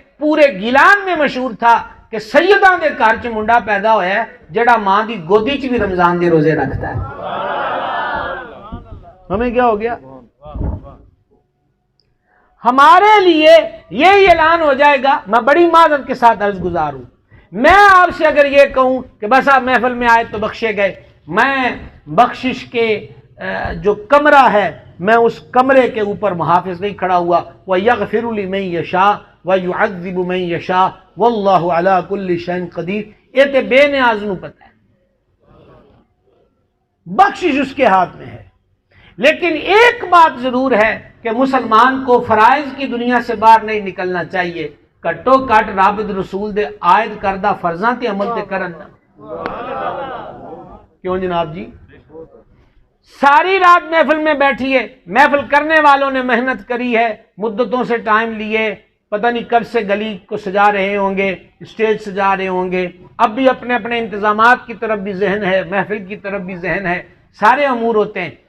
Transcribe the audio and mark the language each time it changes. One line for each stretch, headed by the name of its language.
Punjabi: پورے گیلان میں مشہور تھا کہ سیداں دے گھر چ منڈا پیدا ہویا ہے جڑا ماں دی گودی چ بھی رمضان دے روزے رکھتا ہے.
Urdu: ہمیں کیا ہو گیا؟ ہمارے لیے یہ اعلان ہو جائے گا. میں بڑی معذرت کے ساتھ عرض گزار ہوں، میں آپ سے اگر یہ کہوں کہ بس آپ محفل میں آئے تو بخشے گئے، میں بخشش کے جو کمرہ ہے میں اس کمرے کے اوپر محافظ نہیں کھڑا ہوا.
Arabic: وَيَغْفِرُ لِمَن يَشَاءُ وَيُعَذِّبُ مَن يَشَاءُ وَاللَّهُ عَلَى كُلِّ شَيْءٍ قَدِيرٌ.
Punjabi: یہ تے بے نیاز نو پتہ ہے،
Urdu: بخشش اس کے ہاتھ میں ہے. لیکن ایک بات ضرور ہے کہ مسلمان کو فرائض کی دنیا سے باہر نہیں نکلنا چاہیے.
Punjabi: کٹو کٹ رابط رسول دے عائد کردہ فرضاں تے عمل تے کرنا.
Urdu: کیوں جناب جی؟ ساری رات محفل میں بیٹھی ہے، محفل کرنے والوں نے محنت کری ہے، مدتوں سے ٹائم لیے، پتہ نہیں کب سے گلی کو سجا رہے ہوں گے، اسٹیج سجا رہے ہوں گے، اب بھی اپنے اپنے انتظامات کی طرف بھی ذہن ہے، محفل کی طرف بھی ذہن ہے، سارے امور ہوتے ہیں.